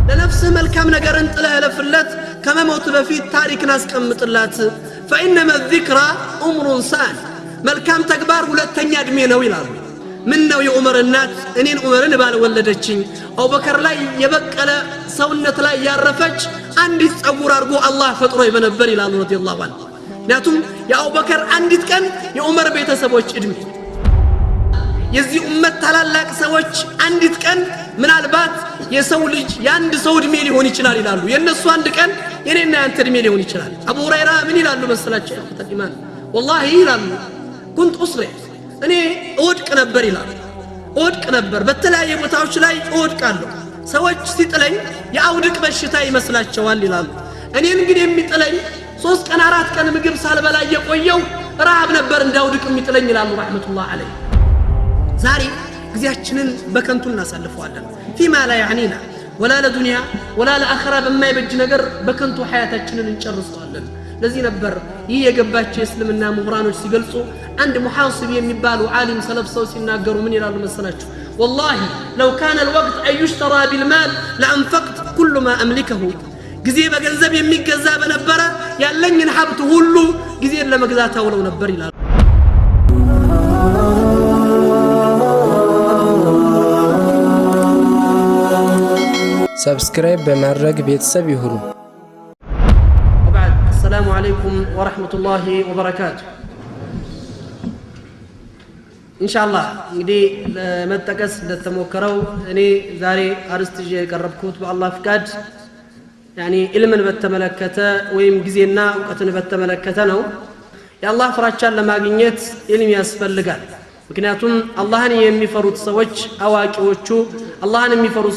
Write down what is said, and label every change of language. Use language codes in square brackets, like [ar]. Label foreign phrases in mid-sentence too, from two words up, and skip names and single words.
[am] ለነፍስህ መልካም ነገርን ጥለህ ለፍለት ከመሞት በፊት ታሪክን አስቀምጥላት [ar] فإنما الذكرى عمر ثاني [am] መልካም ተግባር ሁለተኛ እድሜ ነው ይላሉ ምን ነው የዑመር እናት እኔን ዑመርን ባልወለደችኝ አቡበከር ላይ የበቀለ ሰውነት ላይ ያረፈች አንዲት ጸጉር አርጎ አላህ ፈጥሮ ይበነበር ይላሉ [ar] رضي الله عنه [am] ምክንያቱም የአቡበከር አንዲት ቀን የዑመር ቤተሰቦች እድሜ የዚህ ኡመት ታላላቅ ሰዎች አንዲት ቀን ምናልባት የሰው ልጅ የአንድ ሰው እድሜ ሊሆን ይችላል ይላሉ የነሱ አንድ ቀን የኔና ያንተ እድሜ ሊሆን ይችላል አቡ ሁረይራ ምን ይላሉ መሰላችሁ ተኢማን والله ይላሉ [ar] كنت أسرع [am] እኔ እወድቅ ነበር ይላሉ እወድቅ ነበር በተለያየ ቦታዎች ላይ እወድቃለሁ ሰዎች ሲጥለኝ የአውድቅ በሽታ ይመስላቸዋል ይላሉ እኔን ግን የሚጥለኝ 3 ቀን 4 ቀን ምግብ ሳልበላ የቆየው ረሃብ ነበር እንዳውድቅ የሚጥለኝ ይላሉ [ar] رحمة الله عليه [am] ዛሬ ግዚያችንን በከንቱ እናሳልፈዋለን [ar] فيما لا يعنينا ولا لدنيا ولا لآخرة بما يبج [am] ነገር በከንቱ ሐያታችንን እንጨርሰዋለን ለዚህ ነበር ይህ የገባቸው እስልምና ምሁራኖች ሲገልጹ አንድ ሙሐሲብ የሚባሉ ዓሊም ሰለፍሰው ሲናገሩ ምን ይላሉ መሰላችሁ [ar] والله لو كان الوقت أن يشترى بالمال لأنفقت كل ما أملكه [am] ጊዜ በገንዘብ የሚገዛ በነበረ ያለኝን ሀብት ሁሉ ጊዜን ለመግዛት አውለው ነበር ይላሉ ሰብስክራይብ በማድረግ ቤተሰብ ይሁኑ [ar] السلام عليكم ورحمة الله وبركاته إن شاء الله [am] እንግዲህ ለመጠቀስ እንደተሞከረው እኔ ዛሬ አርስጥጄ የቀረብኩት በአላህ ፍቃድ يعني ኢልምን በተመለከተ ወይም ጊዜና ዕውቀትን በተመለከተ ነው የአላህ ፍራቻን ለማግኘት ኢልም ያስፈልጋል ምክንያቱም አላህን የሚፈሩት ሰዎች አዋቂዎቹ አላህን የሚፈሩት